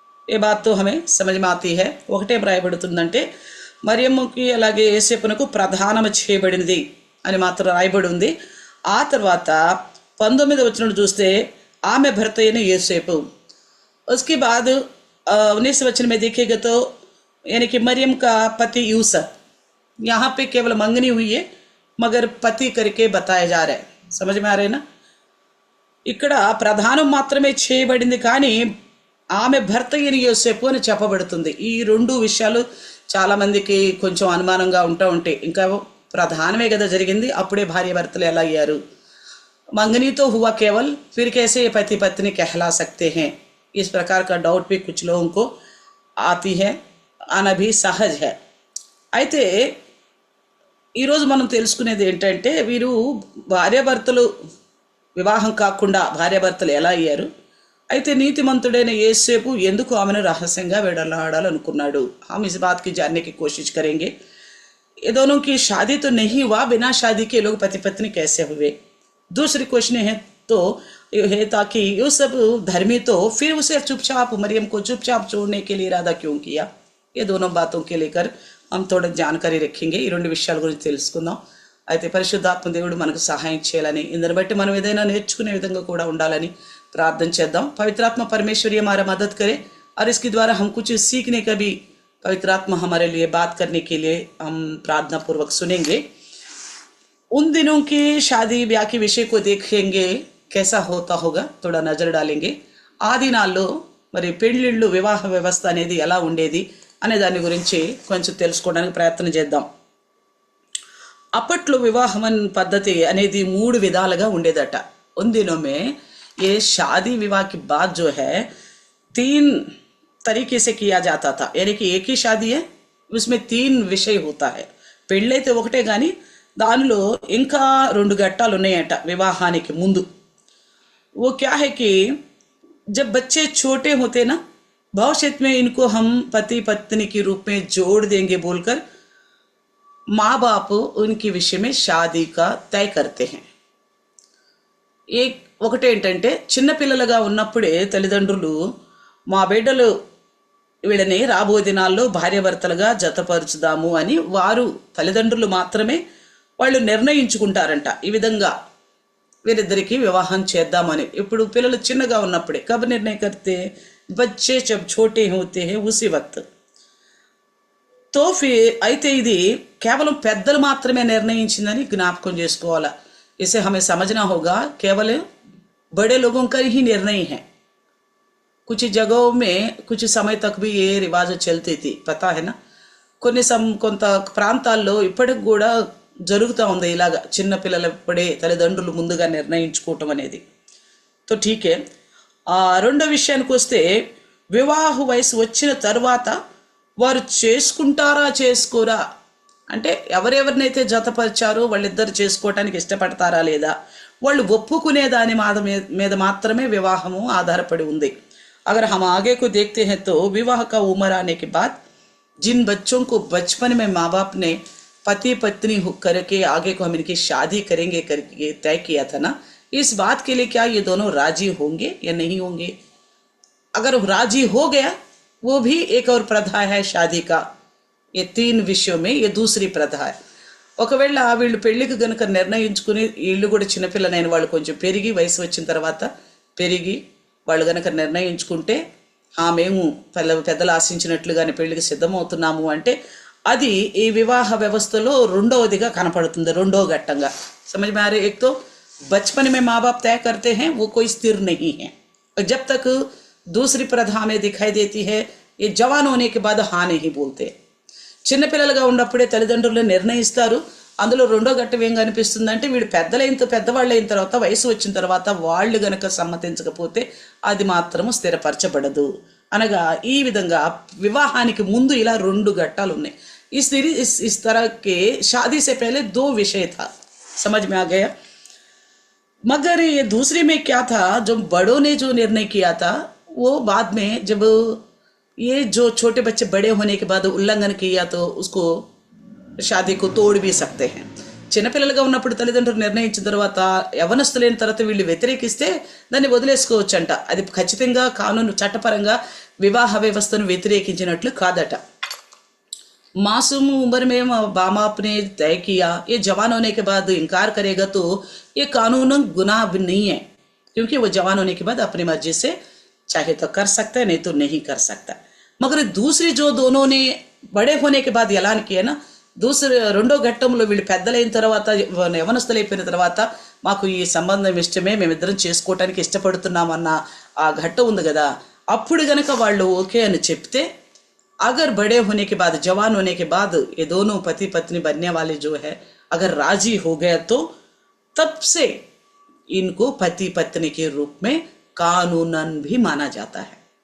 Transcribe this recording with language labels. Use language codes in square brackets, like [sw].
[hi] ये बात तो हमें समझ में आती है। [te] ఒకటే రాయబడుతుందంటే మరియమ్మకి అలాగే యేసేపునకు ప్రదానము చేయబడినది అని మాత్రం రాయబడి ఉంది। ఆ తర్వాత 19వ వచనం చూస్తే ఆమె భర్త అయిన యేసేపు, [hi] उसके बाद 19 वचन में देखेगा तो यानी कि मरियम का पति यूसुफ, यहाँ पे केवल मंगनी हुई है मगर पति करके बताया जा रहा है। समझ में आ रहे ना? [te] ఇక్కడ ప్రధానం మాత్రమే చేయబడింది, కానీ ఆమె భర్త అయిన యోసేపు అని చెప్పబడుతుంది। ఈ రెండు విషయాలు చాలామందికి కొంచెం అనుమానంగా ఉంటాయి। ఇంకా ప్రధానమే కదా జరిగింది, అప్పుడే భార్య భర్తలు ఎలా అయ్యారు? [hi] मंगनी तो हुआ केवल, फिर कैसे ये पति पत्नी कहला सकते हैं? इस प्रकार का डाउट भी कुछ लोगों को आती है, आना भी सहज है। [te] అయితే ఈరోజు మనం తెలుసుకునేది ఏంటంటే, వీరు భార్యాభర్తలు వివాహం కాకుండా భార్యాభర్తలు ఎలా అయ్యారు? అయితే నీతిమంతుడైన యేసేపు ఎందుకు ఆమెను రహస్యంగా విడలాడాలనుకున్నాడు? [hi] हम इस बात की जानने की कोशिश करेंगे। ये दोनों की शादी तो नहीं हुआ, बिना शादी के लोग पति पत्नी कैसे हुए? दूसरी क्वेश्चन है तो है ताकि यूसुफ धर्मी तो फिर उसे चुपचाप मरियम को चुपचाप छोड़ने के लिए इरादा क्यों किया? ये दोनों बातों के लेकर हम थोड़ा जानकारी रखेंगे। [te] ఈ రెండు విషయాల గురించి తెలుసుకుందాం। అయితే పరిశుద్ధాత్మ దేవుడు మనకు సహాయం చేయాలని, ఇందుని బట్టి మనం ఏదైనా నేర్చుకునే విధంగా కూడా ఉండాలని ప్రార్థన చేద్దాం। [hi] पवित्रात्मा परमेश्वर हमारा मदद करे और इसके द्वारा हम कुछ सीखने का भी पवित्रात्मा हमारे लिए बात करने के लिए हम प्रार्थना पूर्वक सुनेंगे। उन दिनों की शादी ब्याह के विषय को देखेंगे, कैसा होता होगा थोड़ा नजर डालेंगे। [te] ఆ దినాల్లో మరి పెళ్లిళ్ళు, వివాహ వ్యవస్థ అనేది ఎలా ఉండేది అనే దాని గురించి కొంచెం తెలుసుకోవడానికి ప్రయత్నం చేద్దాం। అప్పట్లో వివాహం పద్ధతి అనేది 3 విధాలుగా ఉండేదట। [hi] उन दिनों में ये शादी विवाह के बाद जो है 3 तरीके से किया जाता था। यानी कि एक ही शादी है, उसमें 3 విషయ होता है। [te] పెళ్ళైతే ఒకటే కానీ దానిలో ఇంకా 2 ఘట్టాలు ఉన్నాయట వివాహానికి ముందు। [hi] वो क्या है कि जब बच्चे छोटे होते ना, भविष्य में इनको हम पति पत्नी के रूप में जोड़ देंगे बोलकर माँ बाप उनकी विषय में शादी का तय करते हैं. [te] ఒకటేంటంటే చిన్నపిల్లలుగా ఉన్నప్పుడే తల్లిదండ్రులు మా బిడ్డలు వీళ్ళని రాబోయే దినాల్లో భార్యాభర్తలుగా జతపరుచుదాము అని వారు తల్లిదండ్రులు మాత్రమే వాళ్ళు నిర్ణయించుకుంటారంట. ఈ విధంగా వీరిద్దరికి వివాహం చేద్దామని. ఇప్పుడు పిల్లలు చిన్నగా ఉన్నప్పుడే [hi] కబ్ నిర్ణయం కర్తే బచ్చే జబ్ ఛోటే హోతే హై ఉసి వక్త్. [te] తో అయితే ఇది కేవలం పెద్దలు మాత్రమే నిర్ణయించిందని జ్ఞాపకం చేసుకోవాలా. [hi] इसे हमें समझना होगा केवल बड़े लोगों का ही निर्णय है. कुछ जगहों में कुछ समय तक भी ये रिवाज चलती थी, पता है ना. [te] కొంత ప్రాంతాల్లో ఇప్పటికి కూడా జరుగుతూ ఉంది ఇలాగా చిన్న పిల్లలు ఇప్పుడే తల్లిదండ్రులు ముందుగా నిర్ణయించుకోవటం అనేది. [hi] తో ఠీకే. [te] రెండో విషయానికి వస్తే వివాహ వయసు వచ్చిన తర్వాత వారు చేసుకుంటారా చేసుకోరా అంటే ఎవరెవరినైతే జతపరిచారో వాళ్ళిద్దరు చేసుకోవటానికి ఇష్టపడతారా లేదా వాళ్ళు ఒప్పుకునే దాని మీద మాత్రమే వివాహము ఆధారపడి ఉంది. [hi] अगर हम आगे को देखते हैं तो विवाह का उम्र आने के बाद जिन बच्चों को बचपन में माँ बाप ने पति पत्नी करके आगे को हम इनकी शादी करेंगे करके तय किया था ना, इस बात के लिए क्या ये दोनों राजी होंगे या नहीं होंगे. अगर राजी हो गया वो भी एक और प्रथा है शादी का. ये 3 విషయం में ये दूसरी प्रथा है. [te] ఒకవేళ వీళ్ళు పెళ్లికి గనుక నిర్ణయించుకుని వీళ్ళు కూడా చిన్నపిల్లనైన వాళ్ళు కొంచెం పెరిగి వయసు వచ్చిన తర్వాత పెరిగి వాళ్ళు గనక నిర్ణయించుకుంటే మేము పెద్దలు ఆశించినట్లుగానే పెళ్లికి సిద్ధమవుతున్నాము అంటే అది ఈ వివాహ వ్యవస్థలో రెండవదిగా కనపడుతుంది, రెండవ ఘట్టంగా. [hi] समझ में आ रहा है. एक तो बचपन में माँ बाप तय करते हैं वो कोई स्थिर नहीं है. और जब तक दूसरी प्रथा में दिखाई देती है ये जवान होने के बाद हाँ नहीं बोलते. [te] చిన్నపిల్లలుగా ఉన్నప్పుడే తల్లిదండ్రులు నిర్ణయిస్తారు. అందులో రెండో ఘట్టం ఏం కనిపిస్తుందంటే వీడు పెద్దవాళ్ళు అయిన తర్వాత వయసు వచ్చిన తర్వాత వాళ్ళు గనక సమ్మతించకపోతే అది మాత్రము స్థిరపరచబడదు. అనగా ఈ విధంగా వివాహానికి ముందు ఇలా 2 ఘట్టాలు ఉన్నాయి. [hi] इस तरह के शादी से पहले 2 विषय था. समझ में आ गया. मगर ये दूसरे में क्या था, जो बड़ों ने जो निर्णय किया था वो बाद में जब ये जो छोटे बच्चे बड़े होने के बाद उल्लंघन किया तो उसको शादी को तोड़ भी सकते हैं. [te] చిన్నపిల్లలుగా ఉన్నప్పుడు తల్లిదండ్రులు నిర్ణయించిన తర్వాత యవనస్తులైన తర్వాత వీళ్ళు వ్యతిరేకిస్తే దాన్ని వదిలేసుకోవచ్చంట. అది ఖచ్చితంగా కానూను చట్టపరంగా వివాహ వ్యవస్థను వ్యతిరేకించినట్లు కాదట. [hi] मासूम उम्र में माँ बाप ने तय किया ये जवान होने के बाद इनकार करेगा तो ये कानूनन गुनाह भी नहीं है, क्योंकि वो जवान होने के बाद अपनी मर्जी से चाहे तो कर सकता है नहीं तो नहीं कर सकता. मगर दूसरी जो दोनों ने बड़े होने के बाद ऐलान किया ना, दूसरे [te] రెండో ఘట్టంలో వీళ్ళు పెద్దలైన తర్వాత యవనస్తులైపోయిన తర్వాత మాకు ఈ సంబంధం ఇష్టమే, మేమిద్దరం చేసుకోవటానికి ఇష్టపడుతున్నామన్న ఆ ఘట్టం ఉంది కదా, అప్పుడు గనక వాళ్ళు ఓకే అని చెప్తే [hi] अगर बड़े होने के बाद जवान होने के बाद ये दोनों पति पत्नी बनने वाले जो है अगर राजी हो गया तो तब से इनको पति पत्नी के रूप में कानूनन भी माना जाता है.